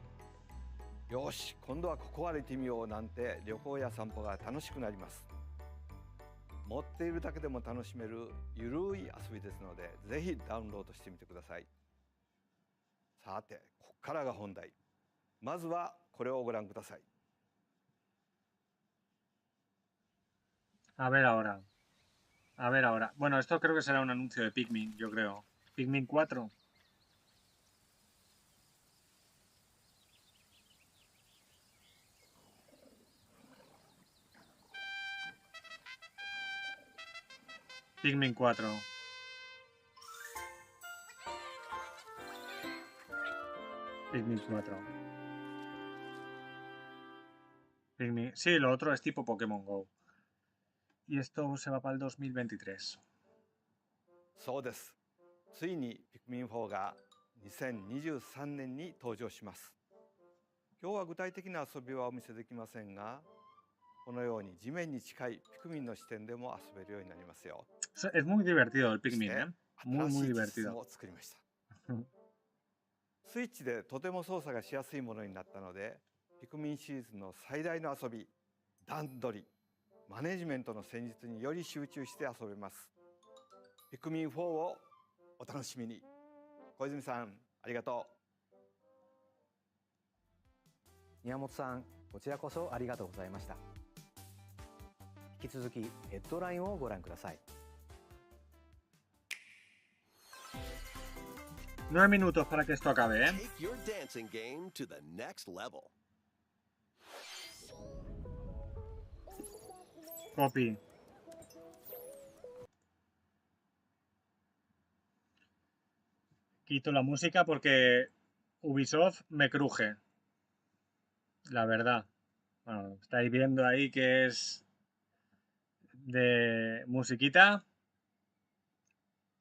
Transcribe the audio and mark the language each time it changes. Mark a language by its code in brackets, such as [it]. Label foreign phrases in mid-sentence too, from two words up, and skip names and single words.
[ja] よし、今度はここ歩いてみようなんて旅行や散歩が楽しくなります。持っているだけでも楽しめるゆるい遊びですので、ぜひダウンロードしてみてください。さて、ここからが本題。まずはこれをご覧ください。 [es] A ver ahora. A ver ahora. Bueno, esto creo que será un anuncio de Pikmin, yo creo. Pikmin 4. Pikmin 4. Pikmin 4. Pikmin... Sí, lo otro es tipo Pokémon Go. Y esto se va para el 2023. [ja] そうです。ついにピクミン4が2023年に登場します。今日は具体的な遊びはお見せできませんが、このように地面に近いピクミンの視点でも遊べるようになりますよ。 [es] Es muy divertido el Pikmin, ¿eh? Muy, muy divertido. [ja] 作りました。スイッチでとても操作がしやすいものになったので、ピクミンシリーズの最大の遊び、段取り、マネジメントの戦術により集中して遊べます。ピクミン4をお楽しみに。小泉さん、ありがとう。宮本さん、こちらこそありがとうございました。引き続きヘッドラインをご覧ください。 [es] 9 minutos para que esto acabe, ¿eh? [en] Take your dancing game to the next level. Copy. [es] Quito la música porque Ubisoft me cruje. La verdad. Bueno, estáis viendo ahí que es de musiquita.